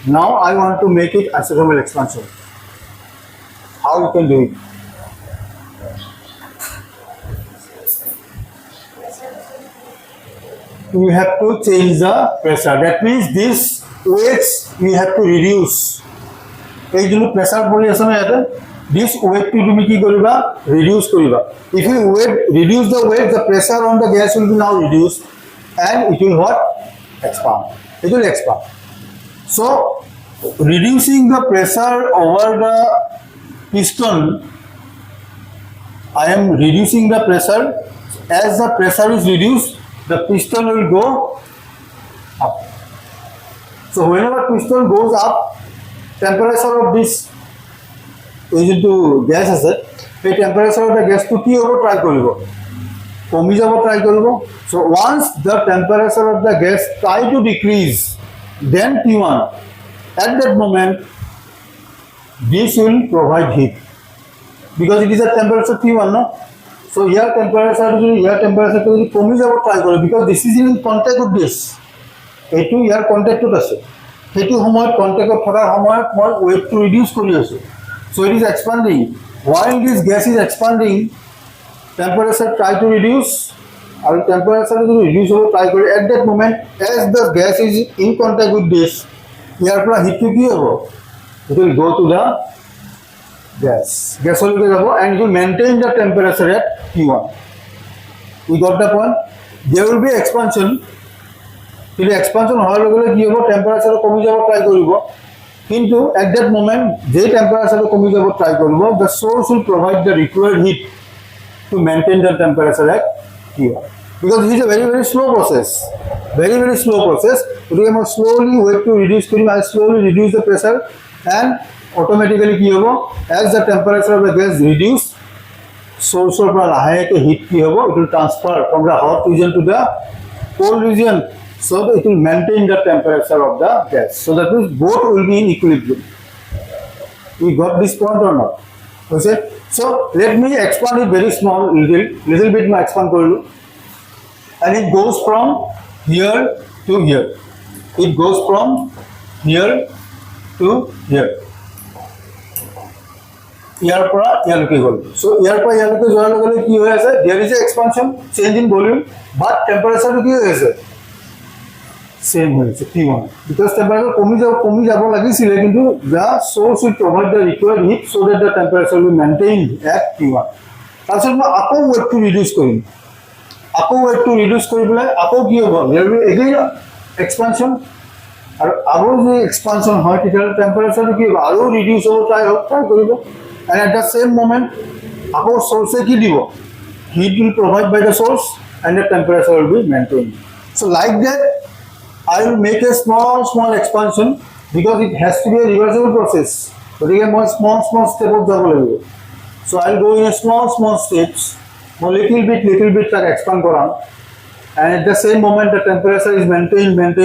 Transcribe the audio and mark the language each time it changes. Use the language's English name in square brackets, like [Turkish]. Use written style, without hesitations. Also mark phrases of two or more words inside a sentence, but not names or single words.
[English] Now I want to make it isothermal expansion. How how you can do it. You have to change the pressure. That means this weights you have to reduce. [Bangla] এই জন্য প্রেসার পড়ে আছে না এটা, [English] this weight to [Assamese] তুমি কি কৰিবা reduce কৰিবা. [English] If you reduce the weight, the pressure on the gas will be now reduced and it will what? Expand. It will expand. So reducing the pressure over the piston, I am reducing the pressure. As the pressure is reduced, the piston will go up. So whenever piston goes up, temperature of this is into gas [Assamese] আছে, এই [English] temperature of the gas to [Assamese] কি হ'ব try কৰিব, কমি যাব try কৰিব. [English] So once the temperature of the gas try to decrease, then T1, at that moment this will provide heat because it is a temperature T1, no? So here temperature to [Assamese] কমি যাব try কৰিব [English] because this is in contact with this. [Assamese] এইটো ইয়াৰ কণ্টেক্টত আছে, সেইটো সময়ত কণ্টেক্টত থকাৰ সময়ত মই [English] weight to reduce [Assamese] কৰি আছোঁ. [English] So it is expanding. While this gas is expanding, temperature try to reduce, and temperature to reduce over try to. At that moment, as the gas is in contact with this, here পৰা heat to [Assamese] কি হ'ব? [English] It will go to the gas. Gas will go and it will maintain the temperature at T1. We got the point? There will be expansion. If expansion [Assamese] হোৱাৰ লগে লগে কি হ'ব? Temperature কমি যাব try কৰিব. [English] কিন্তু at that moment, [Assamese] যে temperature কমি যাব try কৰিব, [English] the source will provide the required heat to maintain the temperature at T1. Because this is a very, very slow process. Very, very slow process. [Assamese] গতিকে মই [English] slowly weight to reduce কৰিম, I slowly reduce the pressure and automatically [Assamese] কি হ'ব? [English] As the temperature of the gas reduce, source of the [Assamese] লাহেকে heat কি হ'ব? [English] It will transfer from the hot region to the cold region. So it will maintain the temperature of the gas. So that means both will be in equilibrium. We got this point or not? Okay. So let me expand it very small, little bit. I expand korilu, and it goes from here to here. It goes from here to here. [Assamese] ইয়াৰ পৰা ইয়ালৈকে গ'ল. So ইয়াৰ পৰা ইয়ালৈকে যোৱাৰ লগে লগে কি হৈ আছে? [English] There is a expansion, change in volume, but temperature [Assamese] কি হৈ আছে? [English] Same হৈছে T1. Because temperature [Assamese] কমি যাব লাগিছিলে, কিন্তু [English] the source will provide the required heat so that the temperature will be maintained at T1. [Assamese] তাৰপিছত মই আকৌ [English] weight to reduce [Assamese] কৰিম. আকৌ [English] weight to reduce [Assamese] কৰি পেলাই আকৌ কি হ'ব? [English] There will be again expansion. [Assamese] আৰু আৰু যে expansion হয় তেতিয়াহ'লে temperature কি হ'ব? আৰু reduce হ'ব try কৰিব. [English] And at the same moment, [Assamese] আকৌ source কি দিব? [English] Heat will provide by the source and the temperature will be maintained. So like that, I will make a small expansion because it has to be a reversible process. But again, more small step of the. So I will go in a small steps, more little bit like expand koram, and at the same moment the temperature is maintained.